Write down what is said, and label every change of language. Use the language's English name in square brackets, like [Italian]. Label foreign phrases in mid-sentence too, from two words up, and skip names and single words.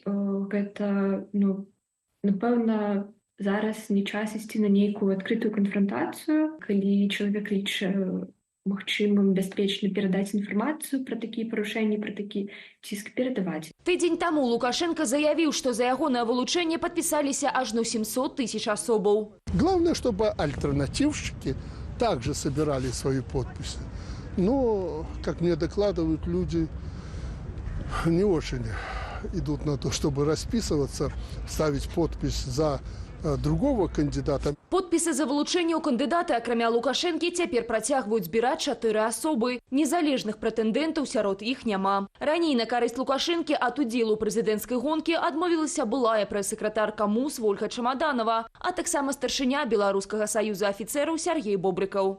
[Belarusian] Гэта, напэўна, зараз не час ісці на нейкую адкрытую канфрантацыю, калі чалавек лічыць магчымым бяспечна перадаць інфармацыю пра такія парушэнні, пра такі ціск перадаваць. Тыдзень таму Лукашенко заявіў, што за ягонае вылучэнне падпісаліся ажно 700 тысяч асобаў. [Russian] Главное, чтобы альтернативщики также собирали свои подписи. Но, как мне докладывают люди, не очень идут на то, чтобы расписываться, ставить подпись за другого кандидата. [Belarusian] Подпісы за вылучэнне ў кандыдаты, акрамя Лукашэнкі, цяпер працягваюць збіраць 4 асобы. Незалежных прэтэндэнтаў сярод іх няма. Раней на карысць Лукашэнкі ад удзелу ў прэзідэнцкай гонкі адмовілася былая прэс-сакратарка МУС Вольга Чамаданова, а таксама старшыня Беларускага саюза афіцэраў Сяргей Бобрыкаў.